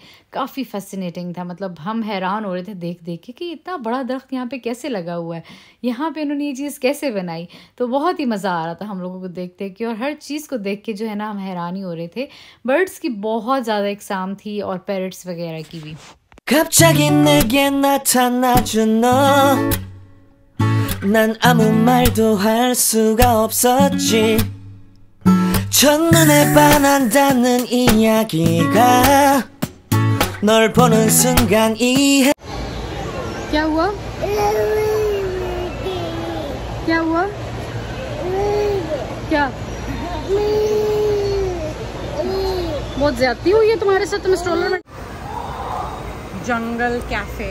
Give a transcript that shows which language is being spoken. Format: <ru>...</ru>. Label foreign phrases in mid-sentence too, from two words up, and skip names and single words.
<hi>काफ़ी फैसिनेटिंग था। मतलब हम हैरान हो रहे थे देख देख के कि इतना बड़ा दरख्त यहाँ पे कैसे लगा हुआ है, यहाँ पे इन्होंने ये चीज़ कैसे बनाई। तो बहुत ही मज़ा आ रहा था हम लोगों को देख देख के, और हर चीज़ को देख के जो है ना हम हैरान ही हो रहे थे। बर्ड्स की बहुत ज़्यादा एग्जाम थी, और पैरट्स वगैरह की भी।</hi> <ko>갑자기 내게 나타나준 너 난 아무 말도 할 수가 없었지 첫눈에 반한다는 이야기가 널 보는 순간 이해</ko> <hi>क्या हुआ? क्या हुआ? क्या बहुत ज्यादती हुई है तुम्हारे साथ? तुम स्ट्रोलर में। जंगल कैफे।</hi>